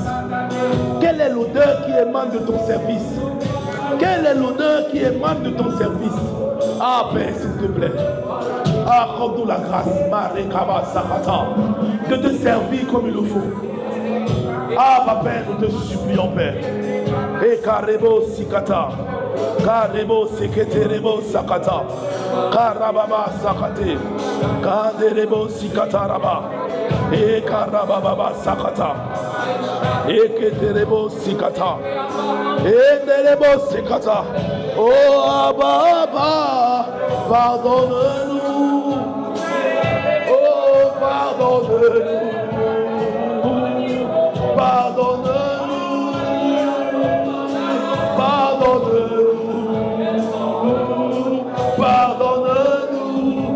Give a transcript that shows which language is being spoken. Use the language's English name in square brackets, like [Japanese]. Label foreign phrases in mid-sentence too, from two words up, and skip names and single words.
[French] Quelle est l'odeur qui émane de ton service? Quelle est l'odeur qui émane de ton service? Ah, Père, s'il te plaît. Accorde-nous la grâce, Marekaba Sakata, de te servir comme il le faut. Ah, ma Père, nous te supplions, Père. Et Karebo Sikata, Karebo Seketerebo Sakata, Karababa Sakate, Kaderebo Sikata Raba, et Karababa Sakata, et Keterebo Sikata, et Derebo Sikata. Oh, Abba, pardonne-nous. Oh, pardonne-nous. Pardonne-nous. Pardonne-nous. Pardonne-nous.